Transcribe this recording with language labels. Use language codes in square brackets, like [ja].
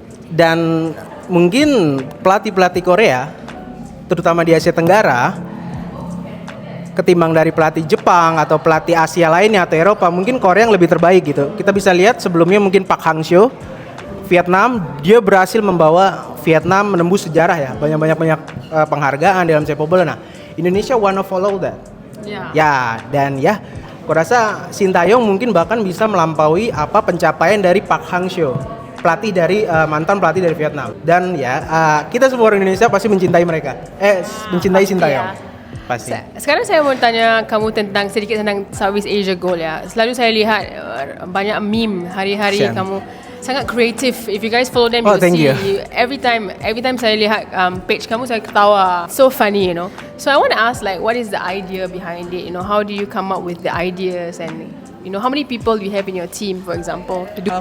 [id] Dan mungkin pelatih-pelatih Korea, terutama di Asia Tenggara, ketimbang dari pelatih Jepang atau pelatih Asia lainnya atau Eropa, mungkin Korea yang lebih terbaik gitu. Kita bisa lihat sebelumnya mungkin Park Hang-seo, Vietnam, dia berhasil membawa Vietnam menembus sejarah ya, banyak penghargaan dalam sepak bola. [en] Nah, Indonesia wanna follow that. [id] Ya, dan ya, aku rasa Shin Tae-yong mungkin bahkan bisa melampaui apa pencapaian dari Park Hang-seo, mantan pelatih dari Vietnam. Dan ya, kita semua orang Indonesia pasti mencintai mereka. Mencintai Shin Tae-yong. Pasti. [ms] Sekarang saya mau tanya kamu sedikit tentang Southeast Asia Goal ya. Selalu saya lihat banyak meme hari-hari Sian. kamu sangat kreatif. [en] If you guys follow them, Oh, thank you. every time [ms] saya lihat page kamu saya ketawa. [en] So funny, you know. So I want to ask like what is the idea behind it? You know, how do you come up with the ideas and you know how many people you have in your team, for example, to do